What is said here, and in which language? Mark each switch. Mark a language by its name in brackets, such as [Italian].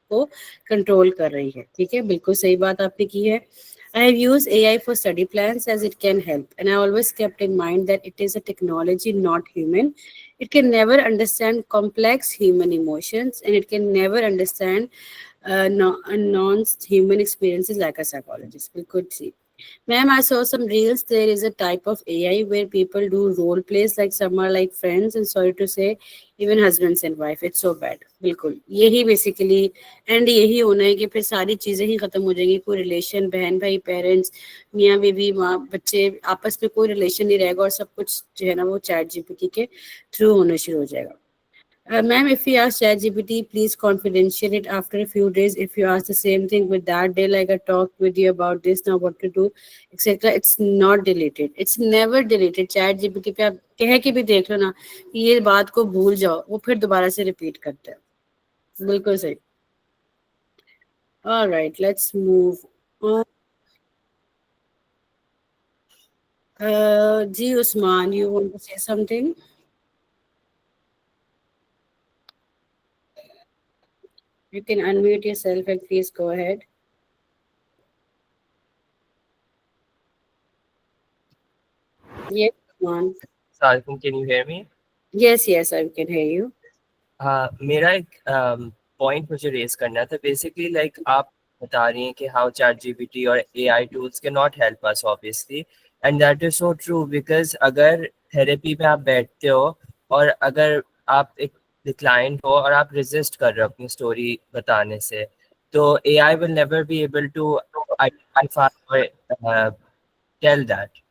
[Urdu] کو کنٹرول کر رہی ہے. ٹھیک ہے, بالکل صحیح بات آپ نے کی ہے. [English] I have used AI for study plans as it can help, and I always kept in mind that it is a technology, not human. It can never understand complex human emotions, and it can never understand non-human experiences like a psychologist. We could see. Ma'am, I saw some reels. There is a type of AI where people do role plays, like some are like friends, and sorry to say, even husbands and wife. It's so bad. [Urdu] بالکل یہی basically and یہی ہونا ہے کہ پھر ساری چیزیں ہی ختم ہو جائیں گی. کوئی ریلیشن, بہن بھائی, پیرنٹس, میاں بیوی, ماں بچے, آپس میں کوئی ریلیشن نہیں رہے گا, اور سب کچھ جو ہے نا وہ چیٹ جی پی ٹی کے تھرو ہونا شروع ہو جائے گا. [English] Ma'am, if you ask ChatGPT, please confidential it after a few days. If you ask the same thing with that day, like I talked with you about this, now what to do, etc., it's not deleted. It's never deleted. [Urdu] ChatGPT پہ آپ کہہ کے بھی دیکھ لو نا کہ یہ بات کو بھول جاؤ, وہ پھر دوبارہ سے ریپیٹ کرتا ہے. بالکل صحیح. [English] All right, let's move on. جی Usman, you want to say something? You can unmute yourself and please go ahead. Yes, Usman. Assalamualaikum, can you hear me? Yes, yes, I can hear you. [Urdu] میرا ایک point مجھے raise کرنا تھا. Basically like آپ بتا رہی ہیں کہ how chat جی P T اور اے I tools can not help اس obviously, [English] And that is so true. [Urdu] Because اگر تھراپی میں آپ بیٹھتے ہو اور اگر آپ ایک ڈکلائنٹ ہو اور آپ ریزسٹ کر رہے ہو اپنی اسٹوری بتانے سے, تو [English] AI will never be able to identify اور tell that.